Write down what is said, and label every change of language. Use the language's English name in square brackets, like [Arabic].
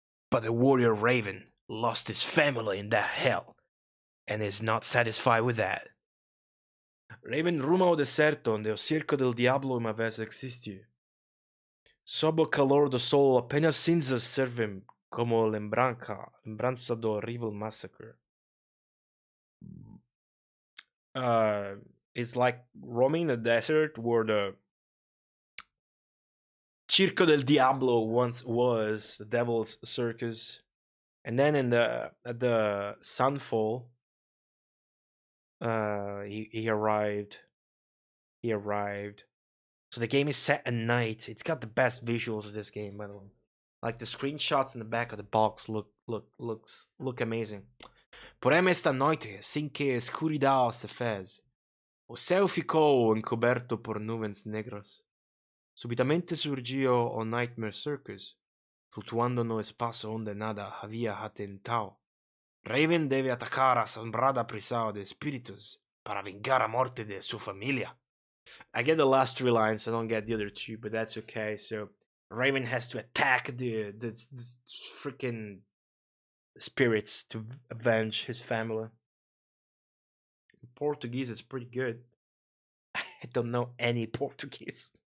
[English] But the warrior Raven lost his family in that hell and is not satisfied with that. [Portuguese] Raven rumo ao deserto onde o circo del diablo uma vez existiu. Sob o calor do sol, apenas cinzas servem como lembrança do horrível massacre. [English] It's like roaming the desert where the Circo del Diablo once was, the devil's circus. And then at the sunfall, he arrived. So the game is set at night. It's got the best visuals of this game, by the way. Like the screenshots in the back of the box look amazing. [Portuguese] Porém esta noite, assim que a escuridão se fez, o céu ficou encoberto por nuvens negras. Subitamente surgiu o Nightmare Circus, flutuando no espaço onde nada havia atentado. Raven deve atacar a assombrada prisão de espíritos para vingar a morte de sua família. [English] I get the last 3 lines, I don't get the other 2, but that's okay. So Raven has to attack the freaking spirits to avenge his family. Portuguese is pretty good. I don't know any Portuguese.